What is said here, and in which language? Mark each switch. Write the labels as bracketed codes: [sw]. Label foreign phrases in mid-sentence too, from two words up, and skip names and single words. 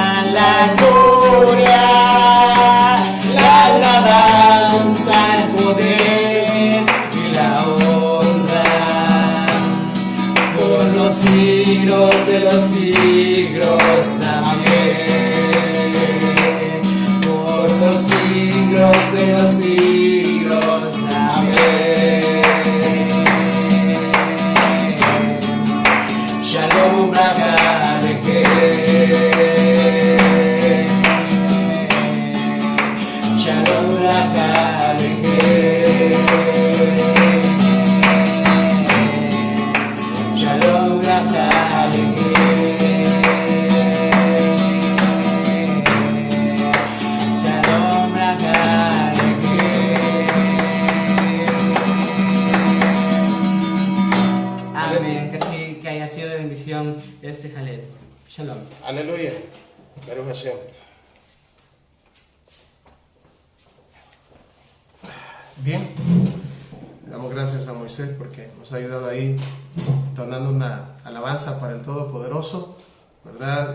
[es] la gloria, la alabanza, el poder y la honra, por los siglos de los siglos. Amén. Por los siglos de los siglos. Amén. [he] שלום וברכה עליכם. שלום וברכה עליכם. שלום וברכה עליכם. שלום וברכה עליכם. [es] Amén. Que haya sido de bendición este jalel. Shalom. [he] Aleluya. ברוך השם. [es] Bien, le damos gracias a Moisés porque nos ha ayudado ahí, donando una alabanza para el Todopoderoso, ¿verdad?